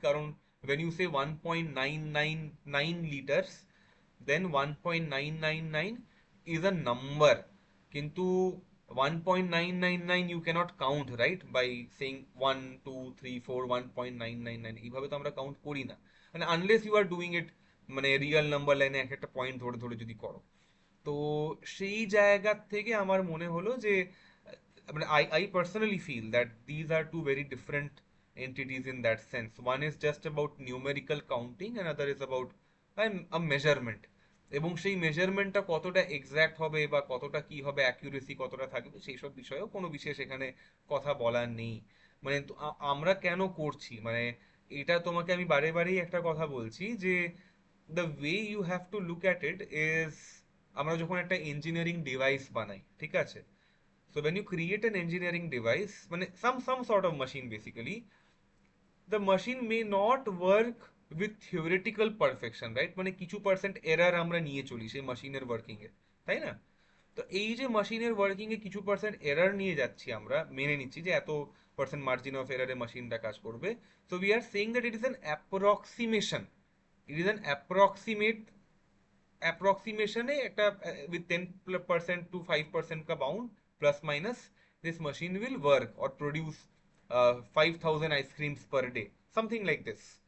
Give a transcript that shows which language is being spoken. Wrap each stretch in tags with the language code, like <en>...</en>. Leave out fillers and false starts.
<en>কারণ when you say 1.999 liters, then 1.999 is a number,</en> <bn>কিন্তু</bn> <en>1.999 you cannot count, right, by saying 1 2 3 4 1.999,</en> <bn>এইভাবে তো আমরা কাউন্ট করি না,</bn> <en>মানে unless you are doing it</en> <bn>মানে রিয়েল নাম্বার লাইনে এক একটা পয়েন্ট ধরে ধরে যদি করো। তো সেই জায়গা থেকে আমার মনে হলো যে মানে</bn> <en>I personally feel that these are two very different entities in that sense. One is just about numerical counting, and other is about a measurement.</en> <bn>এবং সেই মেজারমেন্টটা কতটা এক্সাক্ট হবে বা কতটা কি হবে, অ্যাকিউরেসি কতটা থাকবে, সেই সব বিষয়েও কোনো বিশেষ এখানে কথা বলার নেই। মানে আমরা কেন করছি, মানে এটা তোমাকে আমি বারে বারেই একটা কথা বলছি যে</bn> <en>the way you have to look at it is,</en> <bn>আমরা যখন একটা ইঞ্জিনিয়ারিং ডিভাইস বানাই, ঠিক আছে,</bn> <en>so when you create an engineering device,</en> <bn>মানে</bn> <en>some sort of machine basically, the machine may not work with theoretical perfection, right?</en> <bn>মানে কিছু percent error আমরা নিয়ে চলি সেই মেশিনের ওয়ার্কিং এ, তাই না? তো এই যে মেশিনের ওয়ার্কিং এ কিছু পার্সেন্ট এরর নিয়ে যাচ্ছি, আমরা মেনে নিচ্ছি যে এত পার্সেন্ট মার্জিন অফ এররে মেশিনটা কাজ করবে।</bn> <en>so we are saying that it is an approximation, it is an approximate approximation</en> <hi>है</hi> <en>একটা with 10% to 5%</en> <hi>का</hi> <en>bound plus minus, this machine will work or produce 5,000 ice creams per day, something like this।</en>